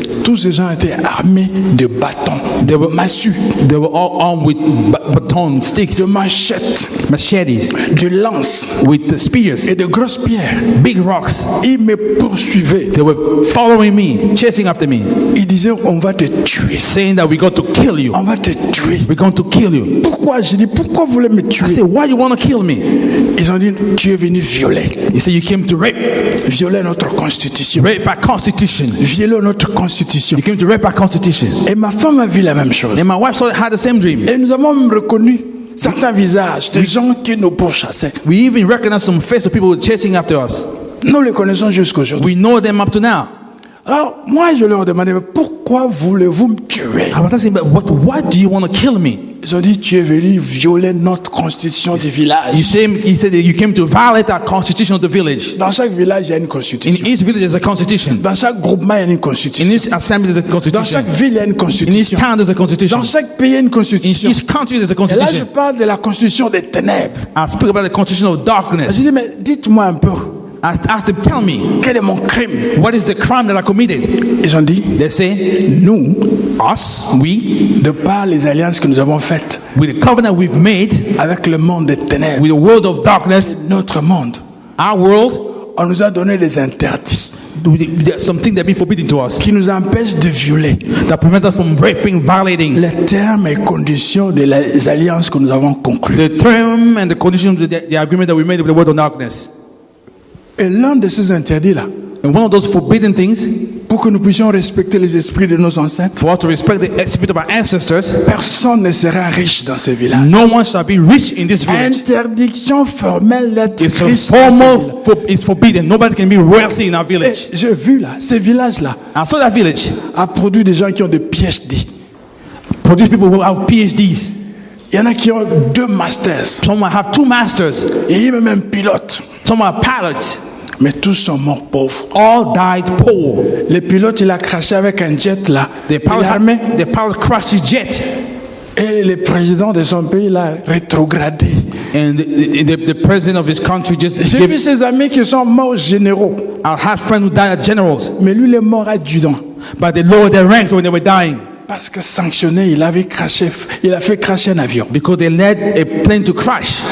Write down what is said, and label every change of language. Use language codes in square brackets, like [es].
[fr] Tous ces gens étaient armés de bâtons, de massues, [en] They were all armed with batons, sticks, [fr] de machettes, [en] machetes, [fr] de lances [en] with the spears, [fr] et de grosses pierres. [en] big rocks. [fr] Ils me poursuivaient. [en] They were following me, chasing after me, [fr] Ils disaient, on va te tuer. [en] saying that we're going to kill you. [fr] On va te tuer. [en] We're going to kill you. [fr] Pourquoi? J'ai dit, pourquoi vous voulez me [en] I [fr] tuer? [en] said, why you want to kill me? [fr] Ils ont dit, tu es venu violer. [en] He said, you came to rape. [fr] Violer notre constitution. [en] Rape our constitution. [fr] Violer notre constitution. [en] You came to rape our constitution. [fr] Et ma femme a vu la même chose. [en] And my wife had the same dream. [fr] Et nous avons même reconnu certains visages des gens qui nous pourchassaient. [en] We even recognize some faces of people chasing after us. [fr] Nous les connaissons jusqu'aujourd'hui. [en] We know them up to now. [fr] Alors, moi, je leur demandais, mais pourquoi voulez-vous me tuer? [en] I was asking, but why do you want to kill me? [fr] Ils ont dit, tu es venu violer notre constitution du village. [en] He said that you came to violate our constitution of the village. [fr] Dans chaque village, il y a une [en] In [fr] constitution. [en] each village, there's a constitution. [fr] Dans chaque groupement, il y a une [en] In [fr] constitution. [en] each assembly, there's a [fr] Dans constitution. chaque ville, il y a une [en] In each [fr] constitution. [en] town, there's a constitution. [fr] Dans chaque pays, il y a une [en] In [fr] constitution. [en] each country, there's a [fr] Et là, je constitution. parle de la constitution des ténèbres. [en] I speak about the constitution of [fr] Je [en] darkness. [fr] dis, mais dites-moi un peu, [en] I asked them, tell me, [fr] quel est mon crime? [en] what is the crime that I committed? [fr] Ils ont dit, [en] They say, [fr] nous, [en] us, we, [fr] de par les alliances que nous avons faites [en] with the covenant we've made [fr] avec le monde des ténèbres, [en] with the world of darkness, [fr] notre monde, [en] our world, [fr] on nous a donné des interdits [en] there's something that's been forbidden to us [fr] qui nous empêchent de violer [en] that prevent us from raping, violating [fr] les termes et conditions des alliances que nous avons conclues. [en] the term and the conditions of the agreement that we made with the world of darkness. [fr] Et l'un de ces interdits-là, [en] And one of those forbidden things, [fr] pour que nous puissions respecter les esprits de nos ancêtres, [en] for us to respect the spirit of our ancestors, [fr] personne ne sera riche dans ces villages. [en] no one shall be rich in this village. [fr] Interdiction formelle d'être [en] It's a [fr] riche dans ces [en] formal, [fr] villages. [en] it's forbidden. Nobody can be wealthy in our [fr] Et [en] village. [fr] j'ai vu là, ces villages-là [en] And so that village [fr] a produit des gens qui ont des PhD. [en] produce people who have PhDs. [fr] Il y en a qui ont 2 masters. [en] Some have 2 masters. [fr] Et il y a même un pilote. [en] Some are pilots. [fr] Mais tous sont morts pauvres. [en] All died poor. [fr] Le pilote, il a craché avec un jet là. [en] The pilot crashed his jet. [fr] Et le président de son pays l'a rétrogradé. [en] And the president of his country just [fr] J'ai [en] gave. [fr] vu ses amis qui sont morts généraux. [en] I had friends who died as generals, [fr] Mais lui, il est mort adjudant. [en] but they lowered their ranks when they were dying [fr] Parce que sanctionné, il a fait cracher un avion. [en] because they led a plane to crash.